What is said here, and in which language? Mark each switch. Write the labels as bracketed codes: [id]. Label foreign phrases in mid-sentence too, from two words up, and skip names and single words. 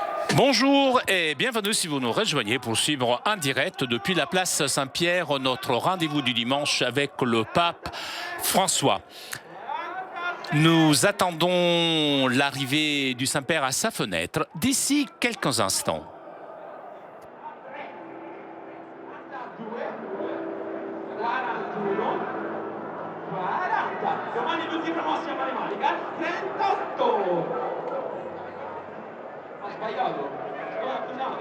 [fr] Bonjour et bienvenue si vous nous rejoignez pour suivre en direct depuis la place Saint-Pierre notre rendez-vous du dimanche avec le pape François. Nous attendons l'arrivée du Saint-Père à sa fenêtre d'ici quelques instants. [it] Domani tutti promossi a matematica, 38! Ho sbagliato. Scusate.